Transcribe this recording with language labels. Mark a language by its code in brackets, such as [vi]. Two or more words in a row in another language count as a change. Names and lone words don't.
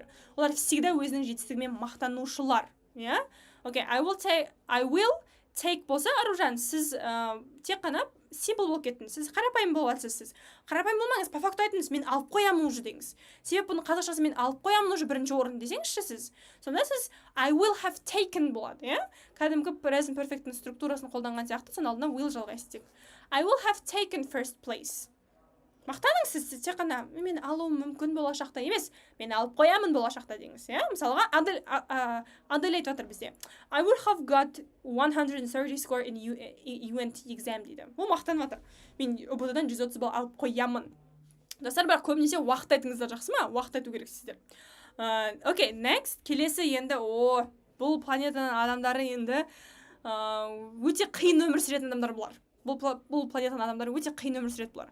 [kk] Олар всегда өзінің жетістігімен мақтанушылар, [en] Okay, I will take [kk] болса, Аружан, сіз тек қана simple болып кеттіңіз. Сіз қарапайым боласыз сіз. Қарапайым болмаңыз, [ru] по факту [kk] айтыңыз, мен алып қоямын уже деңіз. Себеп бұны қазақшасы мен алып қоямын уже бірінші орын десеңізші сіз. Сонда сіз [en] I will have taken [kk] болады, Кәдімгі [en] present perfect'ің [kk] структурасын қолданған сияқты, сон алдына will жалғайсыз тек. [en] I will have taken first place. [kk] мақтаныңыз, сіз тек қана мен алуым мүмкін болашақта емес, мен алып қоямын болашақта деңіз, иә. Мысалға Адель айтып жатыр бізде, [en] I would have got 130 score in UNT exam [kk] дейді. Ол мақтанып жатыр. Мен ұбт-дан 130 балл алып қоямын. Достар, бірақ көбінесе уақыт айтыңыздар, жақсы ма? Уақыт айту керексіздер. Окей, next. Келесі енді, бұл планетаның адамдары енді өте қиын өмір сүретін адамдар бұлар. Бұл планетаның адамдары өте қиын өмір сүреді бұлар.